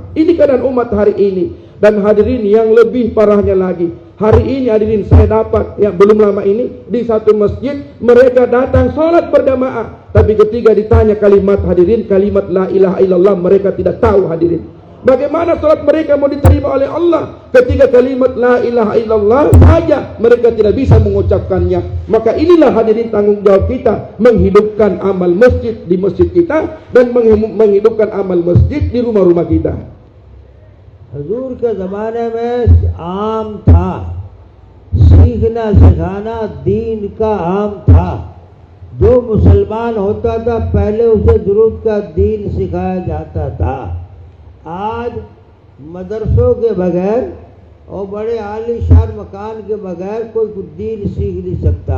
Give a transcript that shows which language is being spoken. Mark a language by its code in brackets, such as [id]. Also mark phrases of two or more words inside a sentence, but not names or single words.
[id] Ini keadaan umat hari ini. Dan hadirin yang lebih parahnya lagi, hari ini hadirin saya dapat belum lama ini di satu masjid, mereka datang sholat berjamaah, tapi ketika ditanya kalimat hadirin, kalimat [ar] لا إله إلا الله, [id] mereka tidak tahu hadirin. Bagaimana salat mereka mau diterima oleh Allah ketika kalimat [ar] لا إله إلا الله [id] saja mereka tidak bisa mengucapkannya? Maka inilah hadirin tanggung jawab kita, menghidupkan amal masjid di masjid kita dan menghidupkan amal masjid di rumah-rumah kita. [ur] حضور کے زمانے میں عام تھا، سیکھنا سکھانا دین کا عام تھا. جو مسلمان ہوتا تھا پہلے اسے درود کا دین سکھایا جاتا تھا. آج مدرسوں کے بغیر اور بڑے عالی شان مکان کے بغیر کوئی دین سیکھ نہیں سکتا.